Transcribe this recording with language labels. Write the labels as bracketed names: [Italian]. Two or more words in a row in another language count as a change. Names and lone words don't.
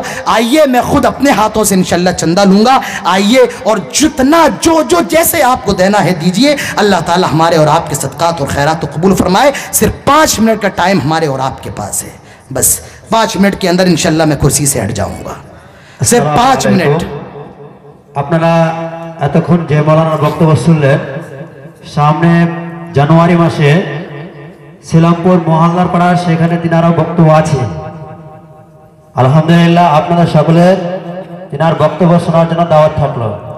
[Urdu] آئیے، میں خود اپنے ہاتھوں سے انشاءاللہ چندہ لوں گا، آئیے اور جتنا جو جیسے آپ کو دینا ہے دیجئے، اللہ تعالی ہمارے اور آپ کے صدقات اور خیرات کو قبول فرمائے۔ صرف 5 منٹ کا ٹائم ہمارے اور آپ کے پاس ہے، بس 5 منٹ کے اندر انشاءاللہ میں کرسی سے ہٹ جاؤں گا، صرف 5 منٹ۔ [Bangla] আপনারা এতক্ষণ যে মাওলানার বক্তব্য শুনলেন, সামনে জানুয়ারি মাসে সিলামপুর মহল্লার পাড়া, সেখানে তিনারও বক্তব্য আছে। আলহামদুলিল্লাহ, আপনাদের সকলের তিনার বক্তব্য শোনার জন্য দাওয়াত থাকলো।